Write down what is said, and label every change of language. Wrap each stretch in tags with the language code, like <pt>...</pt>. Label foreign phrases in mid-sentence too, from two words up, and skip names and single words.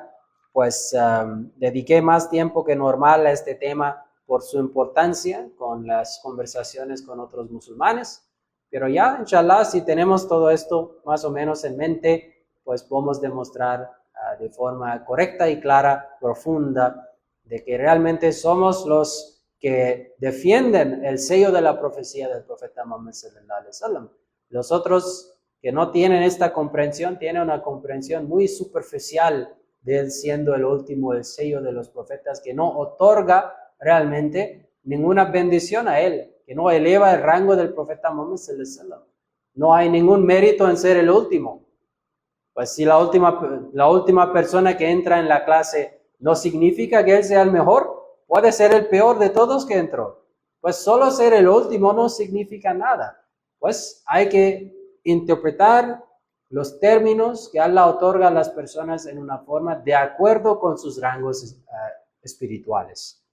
<es>Pues dediqué más tiempo que normal a este tema por su importancia con las conversaciones con otros musulmanes. Pero ya, inshallah, si tenemos todo esto más o menos en mente, pues podemos demostrar de forma correcta y clara, profunda, de que realmente somos los que defienden el sello de la profecía del profeta Muhammad</es> <ar>صلى الله عليه وسلم.</ar> <es>Los otros que no tienen esta comprensión tienen una comprensión muy superficial de él siendo el último, el sello de los profetas, que no otorga realmente ninguna bendición a él, que no eleva el rango del profeta Muhammad</es> <ar>صلى الله عليه وسلم.</ar> <es>No hay ningún mérito en ser el último. Pues si la última persona que entra en la clase no significa que él sea el mejor, puede ser el peor de todos que entró. Pues solo ser el último no significa nada. Pues hay que interpretar los términos que Allah otorga a las personas en una forma de acuerdo con sus rangos espirituales.</es>